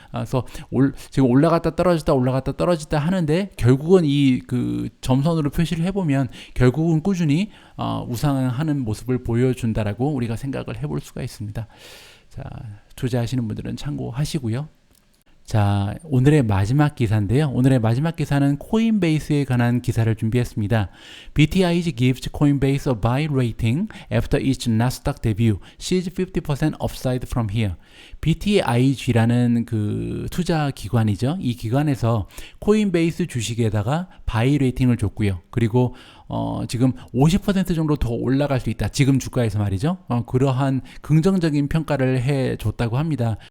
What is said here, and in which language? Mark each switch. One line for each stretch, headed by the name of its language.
Korean: 그래서 지금 올라갔다 떨어졌다 하는데 결국은 이 그 점선으로 표시를 해보면 결국은 꾸준히 우상향하는 모습을 보여준다라고 우리가 생각을 해볼 수가 있습니다. 자, 투자하시는 분들은 참고하시고요. 자, 오늘의 마지막 기사인데요. 오늘의 마지막 기사는 코인베이스에 관한 기사를 준비했습니다.
English: BTIG gives Coinbase a buy rating after its Nasdaq debut. Sees 50% upside from here.
Korean: BTIG라는 그 투자 기관이죠. 이 기관에서 코인베이스 주식에다가 바이 레이팅을 줬고요. 그리고 지금 50% 정도 더 올라갈 수 있다. 지금 주가에서 말이죠. 그러한 긍정적인 평가를 해줬다고 합니다.